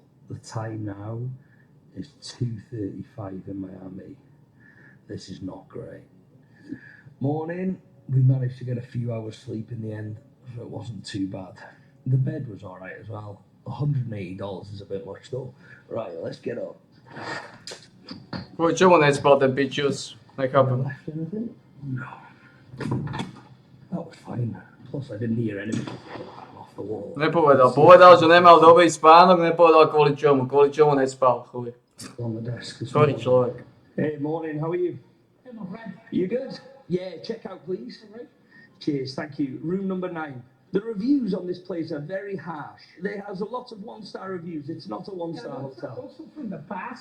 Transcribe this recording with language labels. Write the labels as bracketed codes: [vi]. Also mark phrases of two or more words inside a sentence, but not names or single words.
[en] The time now is 2:35 in Miami. This is not great. Morning, we managed to get a few hours sleep in the end, so it wasn't too bad. The bed was alright as well. $180 is a bit much though. Right, let's get up. [sk] Kvôli čomu nespal ten pičus? Nechápem. [en] Left anything? No. That was fine. Plus I didn't hear anything off the wall. [sk] Nepovedal. Povedal, že nemal dobrý spánok, nepovedal kvôli čomu. Kvôli čomu nespal, chuj. [en] On the desk. [sk] Sorry, človek. [en] Hey, morning, how are you? Hey, my friend. You good? Yeah, check out please. Cheers, thank you. Room number 9. The reviews on this place are very harsh. There has a lot of 1-star reviews. It's not a 1-star hotel. Also from the past.